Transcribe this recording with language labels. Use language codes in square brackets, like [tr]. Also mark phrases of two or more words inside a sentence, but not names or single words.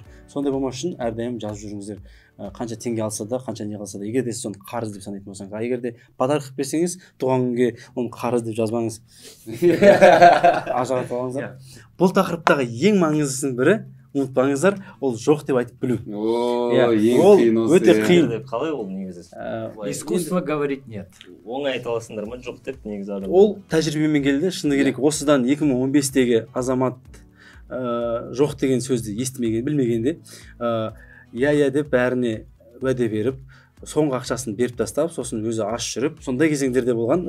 [kk] Сондай болмас үшін әрдайым жазып жүріңіздер. Қанша теңге алса да, қанша не қалса да, егер де сіз оны қарыз деп санайтын болсаңыз, егер де подарок қылып берсеңіз, туған күнге оны қарыз деп жазбаңыз. Ажыратып алыңыздар. Бұл тақырыптағы ең маңыздысының бірі, ұмытпаңыздар, ол жоқ деп айтып білу. Ол өте қиын. Қалай ол негізі? [ru] Искусство говорить нет. [kk] Оңай айта аласыңдар ма жоқ деп негізі адам? Ол тәжірибемен келді, шыны керек. Осыдан 2015-тегі азамат жоқ деген сөзді естімеген, білмегенде, иә деп бәріне уәде беріп, соңғы ақшасын беріп тастап, сосын өзі аш жүріп, сондай кезеңдерде болған.